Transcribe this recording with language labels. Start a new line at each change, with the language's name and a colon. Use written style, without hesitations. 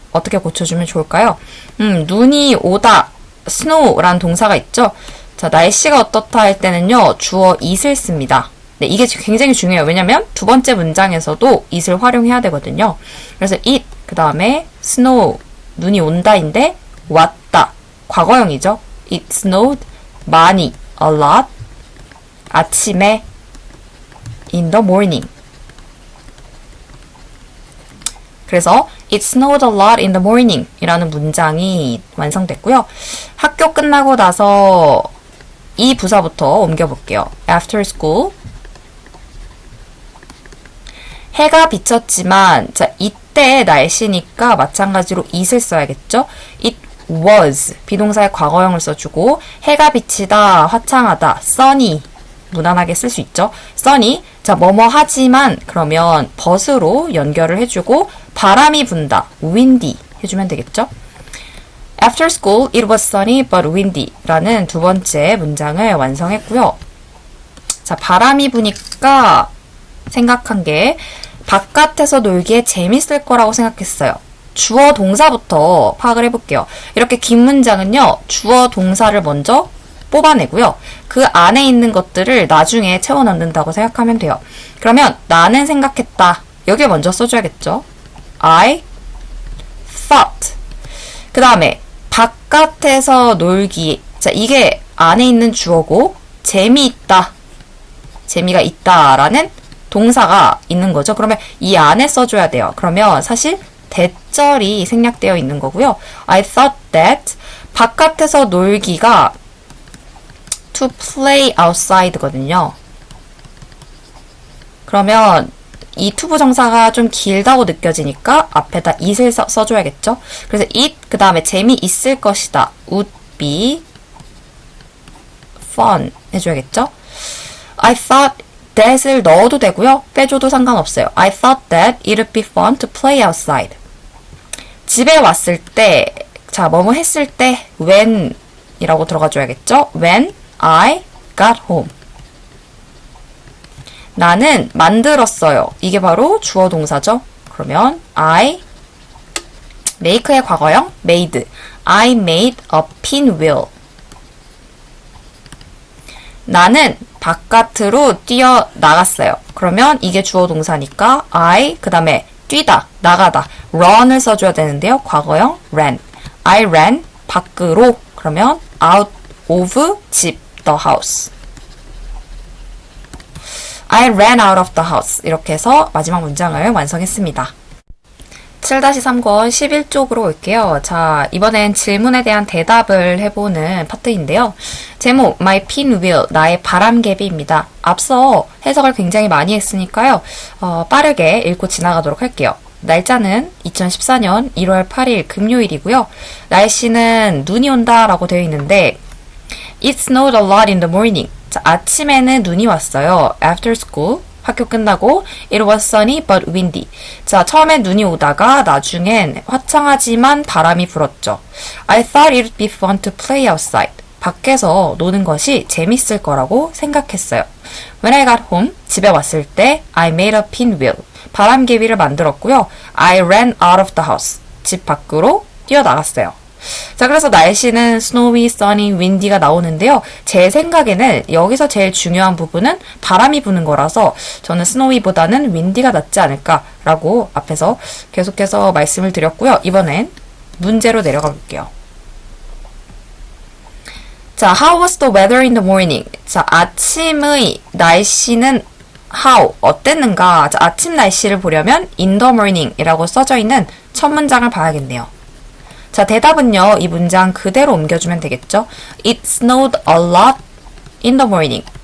Korean: 어떻게 고쳐주면 좋을까요? 눈이 오다, snow라는 동사가 있죠. 자, 날씨가 어떻다 할 때는요. 주어 it을 씁니다. 네, 이게 굉장히 중요해요. 왜냐면 두 번째 문장에서도 it을 활용해야 되거든요. 그래서 it, 그 다음에 snow, 눈이 온다인데 왔다, 과거형이죠.
English: It snowed, 많이, a lot, 아침에, in the morning.
Korean: 그래서
English: It snowed a lot in the morning
Korean: 이라는 문장이 완성됐고요. 학교 끝나고 나서 이 부사부터 옮겨볼게요.
English: After school.
Korean: 해가 비쳤지만 자 이때 날씨니까 마찬가지로 it을 써야겠죠.
English: It was
Korean: 비동사의 과거형을 써주고 해가 비치다, 화창하다, sunny 무난하게 쓸 수 있죠. sunny 자 뭐뭐 하지만 그러면
English: but
Korean: 으로 연결을 해주고 바람이 분다, windy 해주면 되겠죠.
English: After school, it was sunny but windy
Korean: 라는 두 번째 문장을 완성했고요. 자, 바람이 부니까 생각한 게 바깥에서 놀기에 재밌을 거라고 생각했어요. 주어 동사부터 파악을 해볼게요. 이렇게 긴 문장은요. 주어 동사를 먼저 뽑아내고요. 그 안에 있는 것들을 나중에 채워 넣는다고 생각하면 돼요. 그러면 나는 생각했다. 여기에 먼저 써줘야겠죠.
English: I thought.
Korean: 그 다음에 바깥에서 놀기. 자, 이게 안에 있는 주어고 재미있다. 재미가 있다라는 동사가 있는 거죠. 그러면 이 안에 써줘야 돼요. 그러면 사실 대절이 생략되어 있는 거고요.
English: I thought that
Korean: 바깥에서 놀기가
English: to play outside거든요.
Korean: 그러면 이 투부 정사가 좀 길다고 느껴지니까 앞에다 it을 써줘야겠죠. 그래서 it 그 다음에 재미있을 것이다.
English: would be fun 해줘야겠죠. I thought that
Korean: 을 넣어도 되고요. 빼줘도 상관없어요.
English: I thought that it would be fun to play outside.
Korean: 집에 왔을 때, 자, 뭐뭐 했을 때 when 이라고 들어가줘야겠죠.
English: When I got home.
Korean: 나는 만들었어요. 이게 바로 주어 동사죠. 그러면
English: I make
Korean: 의 과거형 made.
English: I made a pinwheel.
Korean: 나는 바깥으로 뛰어나갔어요. 그러면 이게 주어 동사니까 I 그 다음에 뛰다, 나가다 run을 써줘야 되는데요.
English: 과거형 ran. I ran 밖으로. 그러면 out of 집 the house. I ran out of the house.
Korean: 이렇게 해서 마지막 문장을 완성했습니다. 7-3권 11쪽으로 올게요. 자, 이번엔 질문에 대한 대답을 해보는 파트인데요. 제목, My pinwheel, 나의 바람개비입니다. 앞서 해석을 굉장히 많이 했으니까요. 빠르게 읽고 지나가도록 할게요. 날짜는 2014년 1월 8일 금요일이고요. 날씨는 눈이 온다라고 되어 있는데
English: It snowed a lot in the morning.
Korean: 자, 아침에는 눈이 왔어요.
English: After school.
Korean: 학교 끝나고
English: It was sunny but windy.
Korean: 자, 처음엔 눈이 오다가 나중엔 화창하지만 바람이 불었죠.
English: I thought it would be fun to play outside.
Korean: 밖에서 노는 것이 재밌을 거라고 생각했어요.
English: When I got home,
Korean: 집에 왔을 때
English: I made a pinwheel.
Korean: 바람개비를 만들었고요.
English: I ran out of the house.
Korean: 집 밖으로 뛰어나갔어요. 자, 그래서 날씨는 snowy, sunny, windy가 나오는데요. 제 생각에는 여기서 제일 중요한 부분은 바람이 부는 거라서 저는 snowy보다는 windy가 낫지 않을까라고 앞에서 계속해서 말씀을 드렸고요. 이번엔 문제로 내려가 볼게요.
English: 자, how was the weather in the morning?
Korean: 자, 아침의 날씨는 how, 어땠는가? 자, 아침 날씨를 보려면
English: in the morning
Korean: 이라고 써져 있는 첫 문장을 봐야겠네요. 자, 대답은요. 이 문장 그대로 옮겨주면 되겠죠.
English: It snowed a lot in the morning.